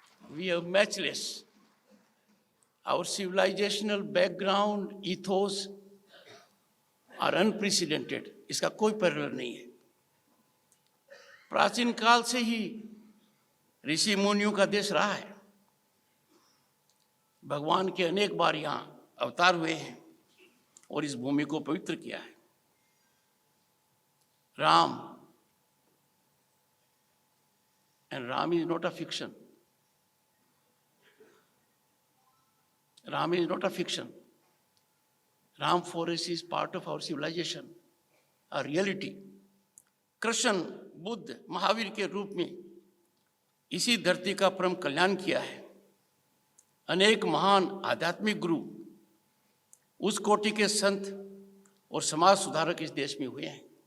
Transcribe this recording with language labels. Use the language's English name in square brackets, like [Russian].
[English] We are matchless. Our civilizational background, ethos are unprecedented. [Hindi] इसका कोई parallel नहीं है। प्राचीन काल से ही ऋषि मुनियों का देश रहा है। भगवान के अनेक बार यहाँ अवतार हुए हैं और इस भूमि को पवित्र किया है। [English] Ram, and Ram is not a fiction. Ram is not a fiction. Ram forest is part of our civilization, a reality. [Hindi] Krishna, Buddha, Mahavir के रूप में इसी धरती का परम कल्याण किया है। अनेक महान आध्यात्मिक गुरु, उस कोटि के संत और समाज सुधारक इस देश में हुए हैं।